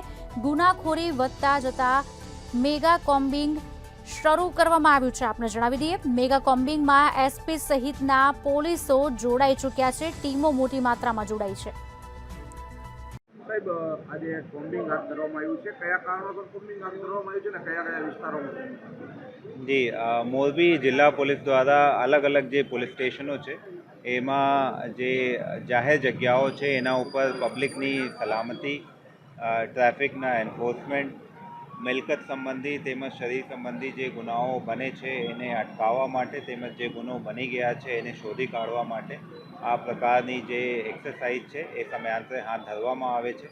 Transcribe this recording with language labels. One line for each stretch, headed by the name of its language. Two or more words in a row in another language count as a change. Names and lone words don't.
Gujarati: ગુનાખોરી વધતા જતા મેગા કોમ્બિંગ શરૂ કરવામાં આવ્યું છે। આપને જણાવી દઈએ, મેગા કોમ્બિંગમાં એસપી સહિતના પોલીસો જોડાઈ ચૂક્યા છે। ટીમો મોટી માત્રામાં જોડાઈ છે। સાહેબ, આજે કોમ્બિંગ હાથ ધરવામાં આવ્યું છે। કયા કારણોસર કોમ્બિંગ હાથ ધરવામાં આવ્યું છે અને કયા કયા વિસ્તારોમાં? જી, મોરબી જિલ્લા પોલીસ દ્વારા અલગ અલગ જે પોલીસ સ્ટેશનો છે એમાં જે જાહેર જગ્યાઓ છે એના ઉપર પબ્લિકની સલામતી, ટ્રાફિકના એન્ફોર્સમેન્ટ, મિલકત સંબંધી તેમજ શરીર સંબંધી જે ગુનાઓ બને છે એને અટકાવવા માટે તેમજ જે ગુનો બની ગયા છે એને શોધી કાઢવા માટે આ પ્રકારની જે એક્સરસાઇઝ છે એ સમયાંતરે હાથ ધરવામાં આવે છે।